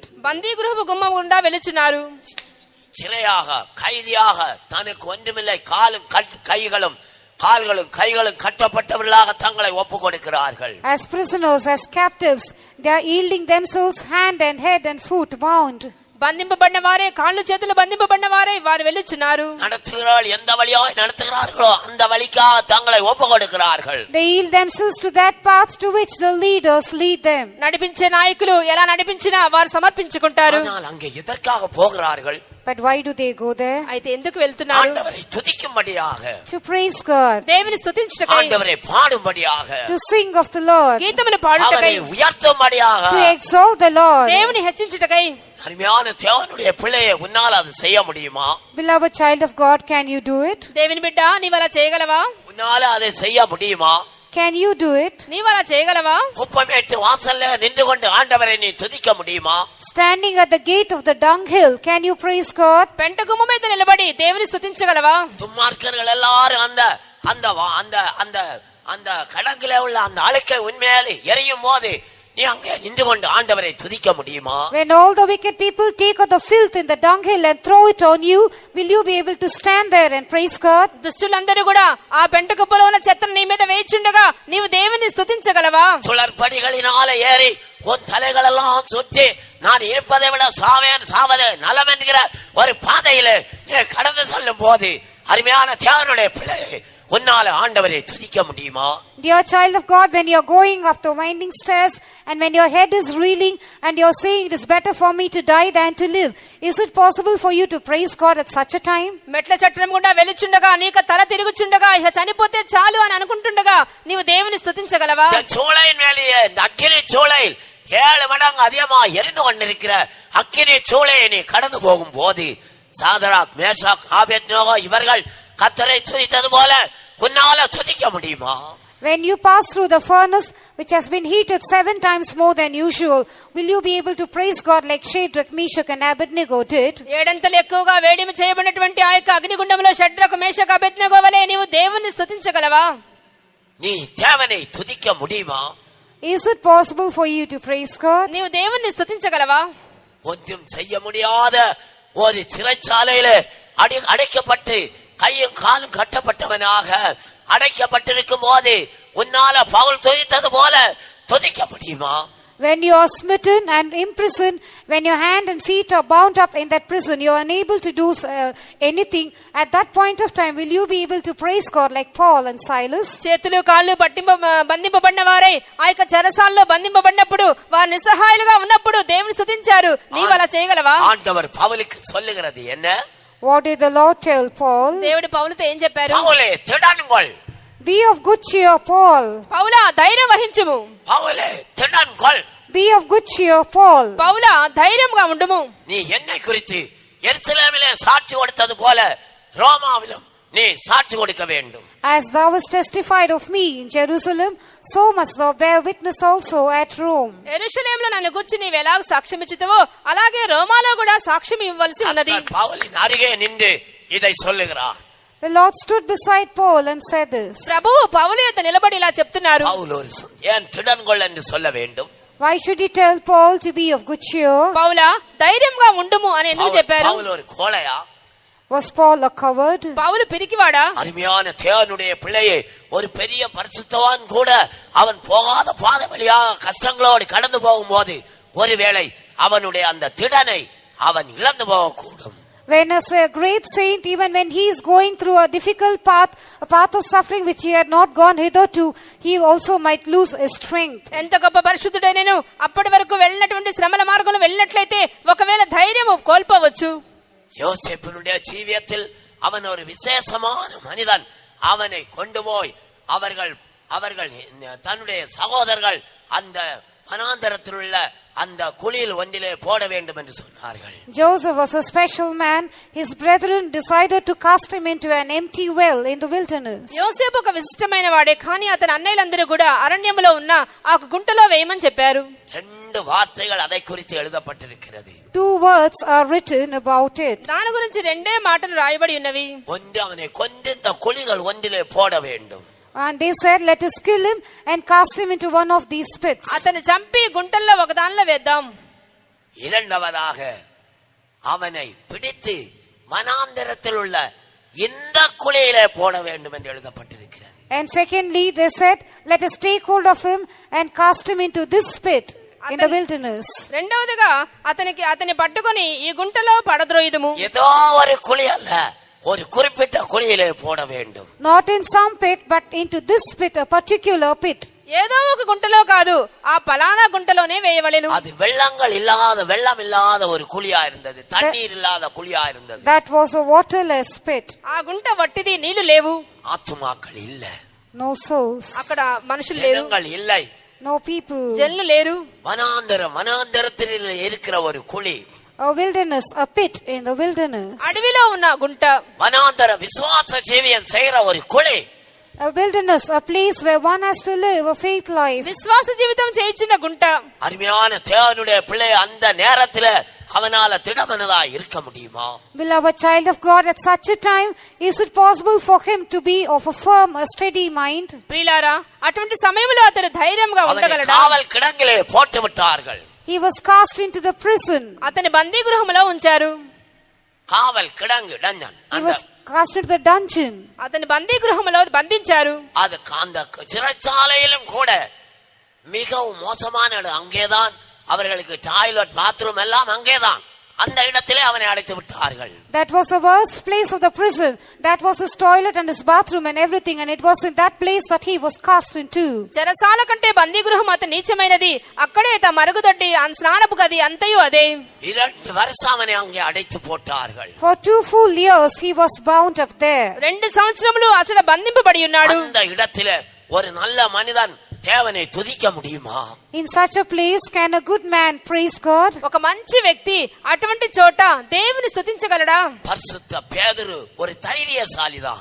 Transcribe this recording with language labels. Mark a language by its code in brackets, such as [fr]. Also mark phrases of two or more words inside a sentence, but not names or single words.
[te] బందీ గృహపు గుమ్మం గుండా వెళ్ళుచున్నారు. [ta] சிறையாக கைதியாக தனக்கு ஒன்றுமில்லை, கைகளும் கட்டப்பட்டவர்களாக தங்களை ஒப்பு கொடுக்கிறார்கள். [en] As prisoners, as captives, they are yielding themselves hand and head and foot bound. [te] బంధింపబడిన వారే, కాళ్ళు చేతులు బంధింపబడిన వారే వారు వెళ్ళుచున్నారు. [ta] நடத்துகிறார்கள், எந்த வழியாய் நடத்துகிறார்களோ அந்த வழிக்காக தங்களை ஒப்பு கொடுக்கிறார்கள். [en] They yield themselves to that path to which the leaders lead them. [te] నడిపించే నాయకులు ఎలా నడిపించినా వారు సమర్పించుకుంటారు. [ta] ஆனால் அங்கே எதற்காக போகிறார்கள்? [en] But why do they go there? [te] అయితే ఎందుకు వెళ్తున్నారు? [ta] ஆண்டவரை துதிக்கும்படியாக, [en] To praise God. [te] దేవుని స్తుతించుటకై, [ta] ஆண்டவரை பாடும்படியாக, [en] To sing of the Lord. [te] గీతములు పాడుటకై, [ta] அவரை உயர்த்தும்படியாக. [en] To exalt the Lord. [te] దేవుని హెచ్చించుటకై. [ta] அருமையான தேவனுடைய பிள்ளையை உன்னால் அது செய்ய முடியுமா? [en] Beloved child of God, can you do it? [te] దేవుని బిడ్డ, నీవు అలా చేయగలవా? [ta] உன்னால அதை செய்ய முடியுமா? [en] Can you do it? [te] నీవు అలా చేయగలవా? [ta] குப்பமேட்டு வாசல்ல நின்று கொண்டு ஆண்டவரை நீ துதிக்க முடியுமா? [en] Standing at the gate of the dunghill, can you praise God? [te] పెంట గుమ్మ మీద నిలబడి దేవుని స్తుతించగలవా? [ta] துன்மார்க்கர்கள் எல்லாரும் அந்த கடங்கில உள்ள அந்த அழுக்கை உண்மையாலே எரியும் போது நீ அங்கே நின்று கொண்டு ஆண்டவரை துதிக்க முடியுமா? [en] When all the wicked people take of the filth in the dunghill and throw it on you, will you be able to stand there and praise God? [te] దుష్టులందరూ కూడా ఆ పెంట కుప్పలో ఉన్న చెత్తను నీ మీద వేయించుండగా నీవు దేవుని స్తుతించగలవా? [ta] சுழற்படிகளினால ஏறி உன் தலைகளெல்லாம் சுற்றி நான் இருப்பதை விட சாவது நலம் என்கிற ஒரு பாதையில நீ கடந்து செல்லும் போது அருமையான தேவனுடைய பிள்ளை உன்னால ஆண்டவரை துதிக்க முடியுமா? [en] Dear child of God, when you are going up the winding stairs and when your head is reeling and you are saying it is better for me to die than to live, is it possible for you to praise God at such a time? [te] మెట్ల చట్టం గుండా వెలుచుండగా నీకు తల తిరుగుచుండగా ఇక చనిపోతే చాలు అని అనుకుంటుండగా నీవు దేవుని స్తుతించగలవా? [ta] சூளையின் மேலேயே இந்த அக்கினி சூளையில் 7 மடங்கு அதிகமா எரிந்து கொண்டிருக்கிற அக்கினி சூளையை நீ கடந்து போகும் போது சாதராக் மேஷாக் ஆபேத்நேகோ இவர்கள் கர்த்தரை துதித்தது போல உன்னால துதிக்க முடியுமா? [en] When you pass through the furnace which has been heated 7 times more than usual, will you be able to praise God like Shadrach, Meshach and Abednego did? [te] ఏడంతలు ఎక్కువగా వేడిమి చేయబడినటువంటి ఆ యొక్క అగ్నిగుండంలో షడ్రకు మేషకు అబేద్నెగో వలె నీవు దేవుని స్తుతించగలవా? [ta] நீ தேவனை துதிக்க முடியுமா? [en] Is it possible for you to praise God? [te] నీవు దేవుని స్తుతించగలవా? [ta] ஒன்றும் செய்ய முடியாத ஒரு சிறைச்சாலையில அடைக்கப்பட்டு கையும் காலும் கட்டப்பட்டவனாக அடைக்கப்பட்டிருக்கும் போது உன்னால பவுல் துதித்தது போல துதிக்க முடியுமா? [en] When you are smitten and imprisoned, when your hand and feet are bound up in that prison, you are unable to do anything. At that point of time, will you be able to praise God like Paul and Silas? [te] చేతులు కాళ్ళు బంధింపబడిన వారై ఆ యొక్క చెరసాల్లో బంధింపబడినప్పుడు వారు నిస్సహాయులుగా ఉన్నప్పుడు దేవుని స్తుతించారు. నీవు అలా చేయగలవా? [ta] ஆண்டவர் பவுலுக்கு சொல்லுகிறது என்ன? [en] What did the Lord tell Paul? [te] దేవుడు పౌలుతో ఏం చెప్పారు? [ta] பவுலே திடன்கொள். [en] Be of good cheer, Paul. [te] పౌలా ధైర్యం వహించుము. [ta] பவுலே திடன்கொள். [en] Be of good cheer, Paul. [te] పౌలా ధైర్యంగా ఉండుము. [ta] நீ என்னை குறித்து எருசலேமிலே சாட்சி கொடுத்தது போல ரோமாவிலும் நீ சாட்சி கொடுக்க வேண்டும். [en] As thou hast testified of me in Jerusalem, so must thou bear witness also at Rome. [te] యెరూషలేములో నన్ను గురించి నీవు ఎలా సాక్ష్యం ఇచ్చితివో అలాగే రోమాలో కూడా సాక్ష్యం ఇవ్వవలసి ఉన్నది. [ta] பவுலின் அருகே நின்று இதை சொல்லுகிறார். [en] The Lord stood beside Paul and said this. [te] ప్రభువు పౌలు యొద్ద నిలబడి ఇలా చెప్తున్నారు. [ta] பவுல் ஒரு ஏன் திடன்கொள் என்று சொல்ல வேண்டும்? [en] Why should he tell Paul to be of good cheer? [te] పౌలా ధైర్యంగా ఉండుము అని ఎందుకు చెప్పారు? [ta] பவுல் ஒரு கோழையா? [en] Was Paul a coward? [te] పౌలు పిరికివాడా? [ta] அருமையான தேவனுடைய பிள்ளையை ஒரு பெரிய பரிசுத்தவான் கூட அவன் போகாத பாதை வழியாக கஷ்டங்களோடு கடந்து போகும்போது ஒருவேளை அவனுடைய அந்த திடனை அவன் இழந்து போகக்கூடும். [en] When as a great saint, even when he is going through a difficult path, a path of suffering which he had not gone hitherto, he also might lose his strength. [te] ఎంత గొప్ప పరిశుద్ధుడైనను అప్పటి వరకు వెళ్ళినటువంటి శ్రమల మార్గంలో వెళ్ళినట్లయితే ఒకవేళ ధైర్యము కోల్పోవచ్చు. [ta] யோசேப்பினுடைய ஜீவியத்தில் அவன் ஒரு விசேஷமான மனிதன். அவனை கொண்டு போய் அவர்கள் தன்னுடைய சகோதரர்கள் அந்த வனாந்தரத்தில் உள்ள அந்த குழியில் ஒன்றிலே போட வேண்டும் என்று சொன்னார்கள். [en] Joseph was a special man. His brethren decided to cast him into an empty well in the wilderness. [te] యోసేపు ఒక విశిష్టమైన వాడే, కానీ అతని అన్నయ్యలందరూ కూడా అరణ్యంలో ఉన్న ఆ గుంటలో వేయమని చెప్పారు. [ta] 2 வார்த்தைகள் அதை குறித்து எழுதப்பட்டிருக்கிறது. [en] 2 words are written about it. [te] దాని గురించి 2 మాటలు రాయబడి ఉన్నవి. [ta] ஒன்று அவனை கொண்டு இந்த குழிகள் ஒன்றிலே போட வேண்டும். [en] And they said, let us kill him and cast him into one of these pits. [te] అతన్ని చంపి గుంటల్లో ఒకదానిలో వేద్దాం. [ta] இரண்டாவதாக அவனை பிடித்து வனாந்தரத்தில் உள்ள இந்த குழியிலே போட வேண்டும் என்று எழுதப்பட்டிருக்கிறது. [en] And secondly, they said, let us take hold of him and cast him into this pit in the wilderness. [te] రెండవదిగా అతని పట్టుకొని ఈ గుంటలో పడద్రోయుదుము. [ta] ஏதோ ஒரு குழி அல்ல, ஒரு குறிப்பிட்ட குழியிலே போட வேண்டும். [en] Not in some pit, but into this pit, a particular pit. [te] ఏదో ఒక గుంటలో కాదు, ఆ పలానా గుంటలోనే వేయవలెను. [ta] அது வெள்ளம் இல்லாத ஒரு குழியா இருந்தது, தண்ணீர் இல்லாத குழியா இருந்தது. [en] That was a waterless pit. [te] ఆ గుంట వట్టిది, నీళ్లు లేవు. [ta] ஆத்துமாக்கள் இல்ல, [en] No souls. [te] అక్కడ మనుషులు లేరు, [ta] ஜனங்கள் இல்லை, [en] No people. [te] జనులు లేరు. [ta] வனாந்தரத்தில் இருக்கிற ஒரு குழி, [en] A wilderness, a pit in the wilderness. [te] అడవిలో ఉన్న గుంట. [ta] வனாந்தர விசுவாச ஜீவியம் செய்யற ஒரு குழி. [en] A wilderness, a place where one has to live a faith life. [te] విశ్వాస జీవితం చేయించిన గుంట. [ta] அருமையான தேவனுடைய பிள்ளை அந்த நேரத்தில் அவனால திடமனதா இருக்க முடியுமா? [en] Beloved child of God, at such a time, is it possible for him to be of a firm, a steady mind? [te] ప్రియులారా, అటువంటి సమయంలో అతడు ధైర్యంగా [ta] அவனை [te] ఉండగలడా? [ta] காவல் கிடங்கிலே போட்டு விட்டார்கள். [en] He was cast into the prison. [te] అతని బందీ గృహంలో ఉంచారు. [ta] காவல் கிடங்கு dungeon. [en] He was cast into the dungeon. [te] అతని బందీ గృహంలో బంధించారు. [ta] அது அந்த சிறைச்சாலையிலும் கூட மிகவும் மோசமான இடம். அங்கேதான் அவர்களுக்கு [en] toilet bathroom [ta] எல்லாம் அங்கேதான். அந்த இடத்திலே அவனை அடைத்து விட்டார்கள். [en] That was the worst place of the prison. That was his toilet and his bathroom and everything, and it was in that place that he was cast into. [te] చెరసాల కంటే బందీ గృహం అత నీచమైనది. అక్కడే త మరుగుదొడ్డి స్నానపు గది అంతయు అదే. [ta] 2 வருஷம் அவனை அங்கே அடைத்து போட்டார்கள். [en] For 2 full years he was bound up there. [te] 2 సంవత్సరములు అతడు బంధింపబడి ఉన్నాడు. [ta] அந்த இடத்திலே ஒரு நல்ல மனிதன் தேவனை துதிக்க முடியுமா? [en] In such a place can a good man praise God? [te] ఒక మంచి వ్యక్తి అటువంటి చోట దేవుని స్తుతించగలడా? [ta] பரிசுத்த பேதுரு ஒரு தைரியசாலிதான்.